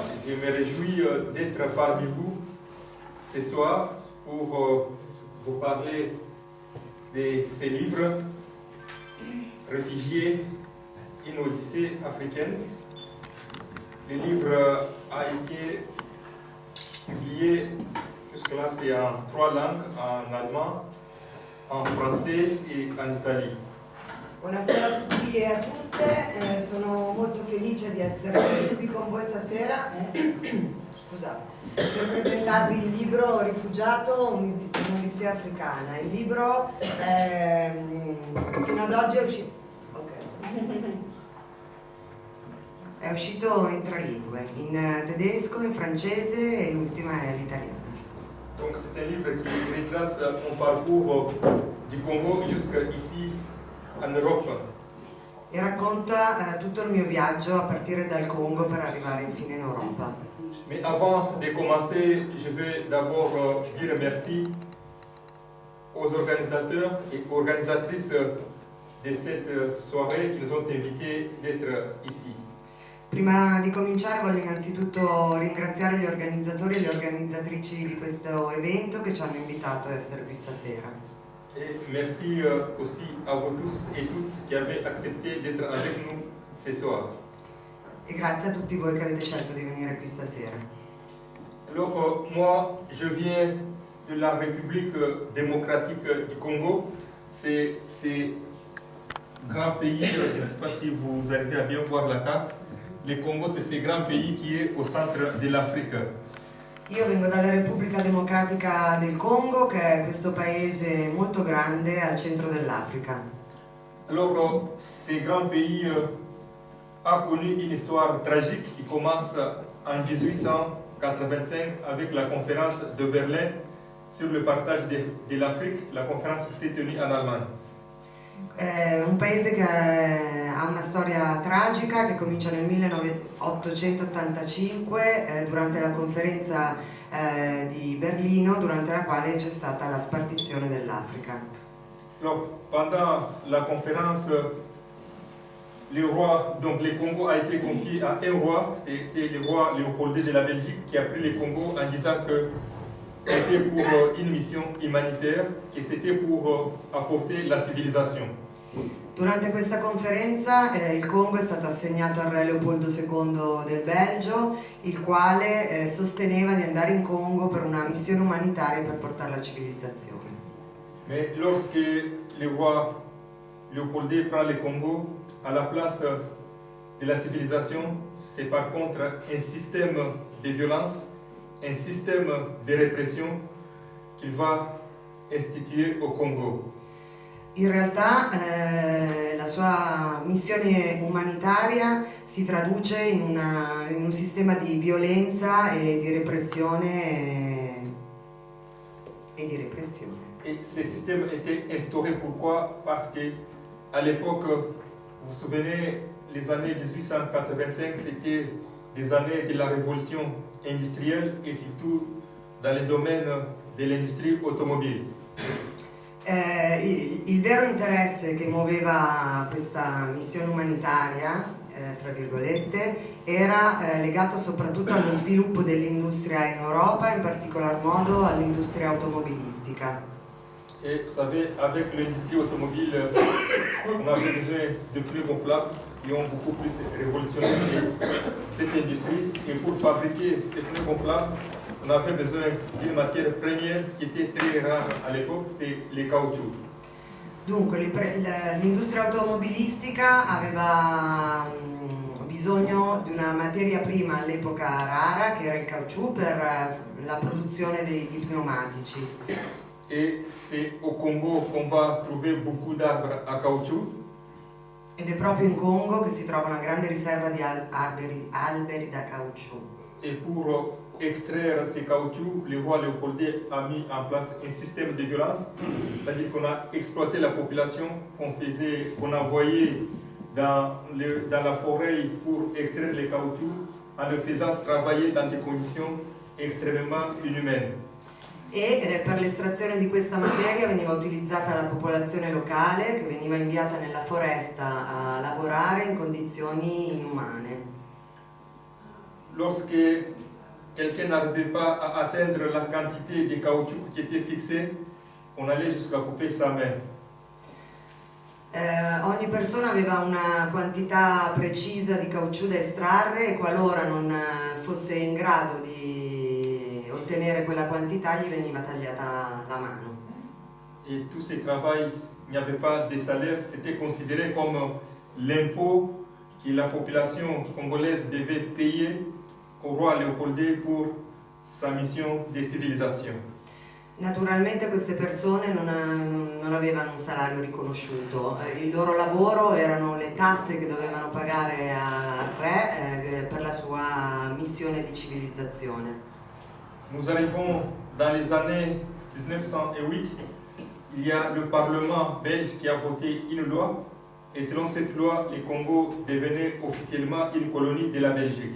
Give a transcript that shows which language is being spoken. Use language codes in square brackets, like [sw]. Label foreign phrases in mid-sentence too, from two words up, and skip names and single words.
[fr] Je me réjouis d'être parmi vous ce soir pour vous parler de ces livres, Réfugiés, une Odyssée africaine. Le livre a été publié, jusque-là c'est en 3 langues, en allemand, en français [it] e in Italia. Buonasera a tutti e a tutte, sono molto felice di essere qui con voi stasera scusate, per presentarvi il libro Rifugiato, un'Odissea africana. Il libro fino ad oggi è uscito in 3 lingue, in tedesco, in francese e l'ultima è l'italiano. [fr] Donc c'est un livre qui retrace mon parcours du Congo jusqu'ici en Europe. [it] E racconta tutto il mio viaggio a partire dal Congo per arrivare infine in Europa. [fr] Mais avant de commencer, je veux d'abord dire merci aux organisateurs et organisatrices de cette soirée qui nous ont invités d'être ici. [it] Prima di cominciare voglio innanzitutto ringraziare gli organizzatori e le organizzatrici di questo evento che ci hanno invitato a essere qui stasera. [fr] Et merci aussi à vous tous et toutes qui avez accepté d'être avec nous ce soir. [it] E grazie a tutti voi che avete scelto di venire qui stasera. [fr] Alors moi, je viens de la République démocratique du Congo. C'est grand pays, je ne sais pas si vous arrivez à bien voir la carte. Le Congo, c'est ce grand pays qui est au centre de l'Afrique. [it] Io vengo dalla Repubblica Democratica del Congo, che è questo paese molto grande al centro dell'Africa. [fr] Alors, ce grand pays a connu une histoire tragique qui commence en 1885 avec la conférence de Berlin sur le partage de l'Afrique, la conférence qui s'est tenue en Allemagne. [it] È un paese che ha una storia tragica che comincia nel 1885 durante la conferenza di Berlino, durante la quale c'è stata la spartizione dell'Africa. [fr] Alors, pendant la conférence, le roi, donc le Congo a été confié à un roi, c'était le roi Léopold de la Belgique qui a pris le Congo en disant que c'était pour une mission humanitaire, que c'était pour apporter la civilisation. [it] Durante questa conferenza il Congo è stato assegnato al re Leopoldo II del Belgio, il quale sosteneva di andare in Congo per una missione umanitaria per portare la civilizzazione. [fr] Mais lorsque le roi Léopold prend le Congo, à la place de la civilisation, c'est par contre un système de violence, un système de répression qu'il va instituer au Congo. [it] In realtà la sua missione umanitaria si traduce in un sistema di violenza e di repressione. [fr] Et ce système était instauré pourquoi? Parce que à l'époque, vous vous souvenez, les années 1885, c'était des années de la révolution industrielle et surtout dans le domaine de l'industrie automobile. [it] Il vero interesse che muoveva questa missione umanitaria, tra virgolette, era legato soprattutto allo sviluppo dell'industria in Europa, in particolar modo all'industria automobilistica. [fr] Et vous savez, avec l'industrie automobile, on avait besoin de pneus gonflables qui ont beaucoup plus révolutionné cette industrie. Et pour fabriquer ces pneus gonflables, on avait besoin d'une matière première qui était très rare à l'époque, c'est le caoutchouc. [it] Dunque l'industria automobilistica aveva bisogno di una materia prima all'epoca rara, che era il caucciù, per la produzione di pneumatici. [fr] Et c'est au Congo qu'on va trouver beaucoup d'arbres à caoutchouc. [it] Ed è proprio in Congo che si trova una grande riserva di alberi da caucciù. [fr] Et pour extraire ces caoutchoucs, le roi Léopold a mis en place un système de violence, c'est-à-dire qu'on a exploité la population, qu'on envoyait dans la forêt pour extraire les caoutchoucs en le faisant travailler dans des conditions extrêmement inhumaines. [it] per l'estrazione di questa materia veniva utilizzata la popolazione locale che veniva inviata nella foresta a lavorare in condizioni inumane. [fr] Lorsque quelqu'un n'arrivait pas à atteindre la quantité de caoutchouc qui était fixée, on allait jusqu'à couper sa main. [it] Ogni persona aveva una quantità precisa di caucciù da estrarre e qualora non fosse in grado di ottenere quella quantità gli veniva tagliata la mano. [fr] Et tout ce travail, il n'y avait pas de salaire, c'était considéré comme l'impôt que la population congolaise devait payer au roi Léopold II pour sa mission de civilisation. [it] Naturalmente queste persone non avevano un salario riconosciuto, il loro lavoro erano le tasse che dovevano pagare al re per la sua missione di civilizzazione. [fr] Nous arrivons dans les années 1908, il y a le Parlement belge qui a voté une loi et selon cette loi, le Congo devenait officiellement une colonie de la Belgique.